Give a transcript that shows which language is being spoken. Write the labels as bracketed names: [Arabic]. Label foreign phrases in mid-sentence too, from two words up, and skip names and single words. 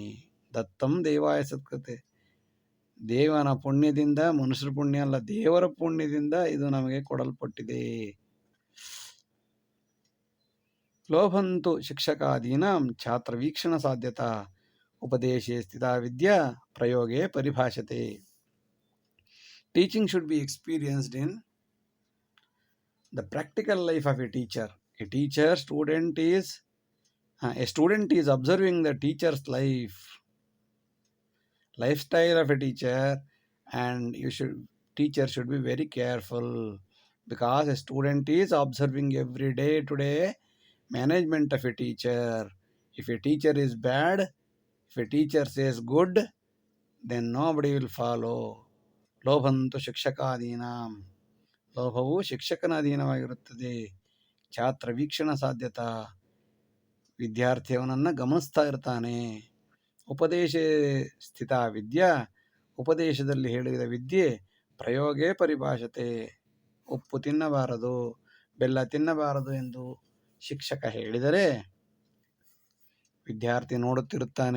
[Sanskrit] ದತ್ತಂ ದೇವಾಯ ಸತ್ಕೃತೆ, [Kannada] ದೇವನ ಪುಣ್ಯದಿಂದ, ಮನುಷ್ಯರ ಪುಣ್ಯ ಅಲ್ಲ, ದೇವರ ಪುಣ್ಯದಿಂದ ಇದು ನಮಗೆ ಕೊಡಲ್ಪಟ್ಟಿದೆ. [Sanskrit] ಲೋಭಂತು ಶಿಕ್ಷಕಾದೀನಾಂ ಛಾತ್ರವೀಕ್ಷಣ ಸಾಧ್ಯತಾ ಉಪದೇಶೇ ಸ್ಥಿತಾ ವಿದ್ಯಾ ಪ್ರಯೋಗೇ ಪರಿಭಾಷತೆ. [English] Teaching should be experienced in the practical life of a teacher. A student is observing the teacher's lifestyle of a teacher, and teacher should be very careful, because a student is observing every day today management of a teacher. If a teacher is bad, if a teacher says good, then nobody will follow. [Sanskrit] ಲೋಭಂತು ಶಿಕ್ಷಕಾದೀನಾಂ, [Kannada] ಲೋಭವು ಶಿಕ್ಷಕನ ಅಧೀನವಾಗಿರುತ್ತದೆ. [Sanskrit] ಛಾತ್ರ ವೀಕ್ಷಣ ಸಾಧ್ಯತಾ, [Kannada] ವಿದ್ಯಾರ್ಥಿ ಅವನನ್ನು ಗಮನಿಸ್ತಾ ಇರ್ತಾನೆ. [Sanskrit] ಉಪದೇಶೇ ಸ್ಥಿತ ವಿದ್ಯಾ, [Kannada] ಉಪದೇಶದಲ್ಲಿ ಹೇಳಿದ ವಿದ್ಯೆ [Sanskrit] ಪ್ರಯೋಗೇ ಪರಿಭಾಷತೆ, [Kannada] ಉಪ್ಪು ತಿನ್ನಬಾರದು ಬೆಲ್ಲ ತಿನ್ನಬಾರದು ಎಂದು ಶಿಕ್ಷಕ ಹೇಳಿದರೆ ವಿದ್ಯಾರ್ಥಿ ನೋಡುತ್ತಿರುತ್ತಾನೆ.